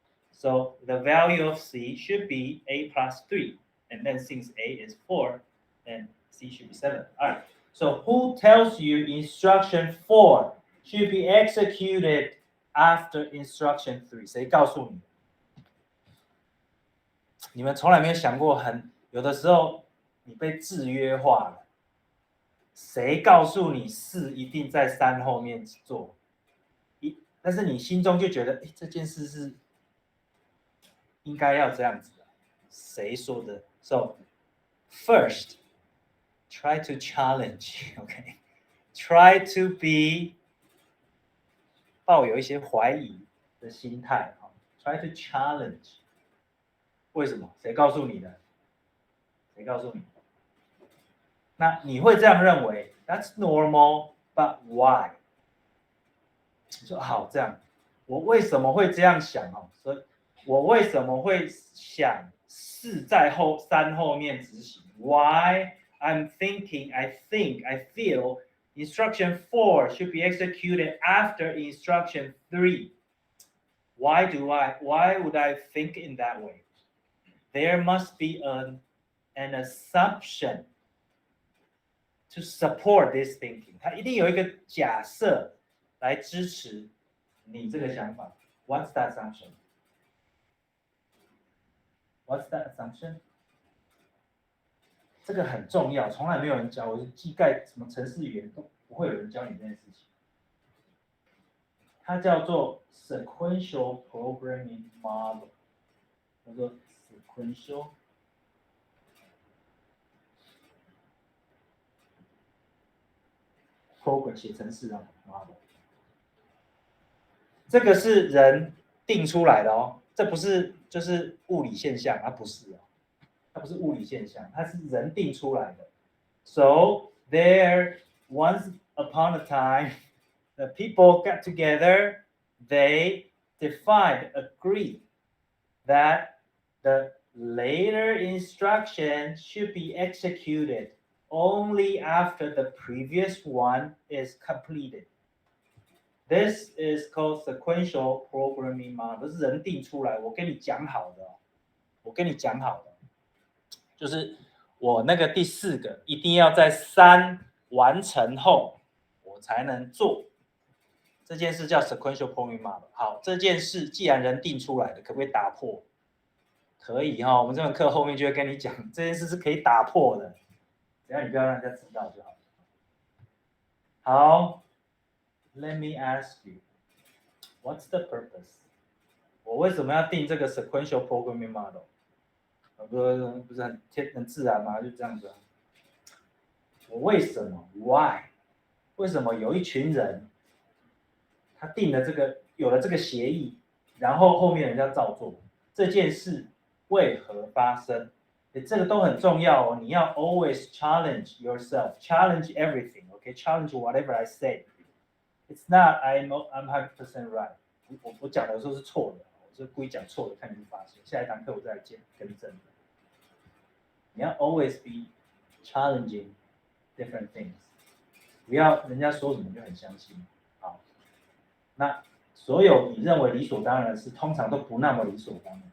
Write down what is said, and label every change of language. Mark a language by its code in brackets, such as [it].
[en] So the value of C should be A plus 3. And then since A is 4, then C should be 7. All right. So who tells you instruction 4 should be executed after instruction 3? [zh] 谁告诉你？你们从来没有想过有的时候你被制约化了。谁告诉你4一定在3后面做？但是你心中就觉得，这件事是应该要这样子的，谁说的 ？ [en] So first, try to challenge, OK? Try to be [zh] 抱有一些怀疑的心态， [en] try to challenge。 [zh] 为什么？谁告诉你的？谁告诉你？那你会这样认为 ？ [en] That's normal, but why？ [zh] 你说好这样，我为什么会这样想所以我为什么会想4在3后面执行 [en] ？Why I'm thinking, I think, I feel instruction 4 should be executed after instruction 3. Why would I think in that way? There must be an assumption to support this thinking. [zh] 它一定有一个假设来支持你这个想法。 [en] What's that assumption? What's that assumption? [zh] 这个很重要，从来没有人教我，技概什么程式语言都不会有人教你这件事情。它叫做 sequential programming model， 叫做 sequential program 写程式啊 model。这个是人定出来的这不是就是物理现象，它不是它不是物理现象，它是人定出来的。 [en] So there once upon a time, the people got together, they agreed that the later instruction should be executed only after the previous one is completed. This is called sequential programming model. [zh] 这是人定出来，我跟你讲好的，就是我那个第4个一定要在3完成后，我才能做。这件事叫 sequential programming model。好，这件事既然人定出来的，可不可以打破？可以我们这门课后面就会跟你讲，这件事是可以打破的，只要你不要让人家知道就好。好。 [en] Let me ask you, what's the purpose? [zh] 我为什么要定这个 sequential programming model? 不是很自然吗？就这样子我为什么 ？Why？为什么有一群人他定了有了这个协议，然后后面人家照做？这件事为何发生？这个都很重要你要 [en] always challenge yourself, challenge everything, okay? Challenge whatever I say. It's not I'm 100% right. [zh] 我讲的有时候是错的，我是故意讲错的，看你们发现。下一堂课我再来更正。你要 [en] always be challenging different things， [zh] 不要人家说什么就很相信。好，那所有你认为理所当然的事，通常都不那么理所当然。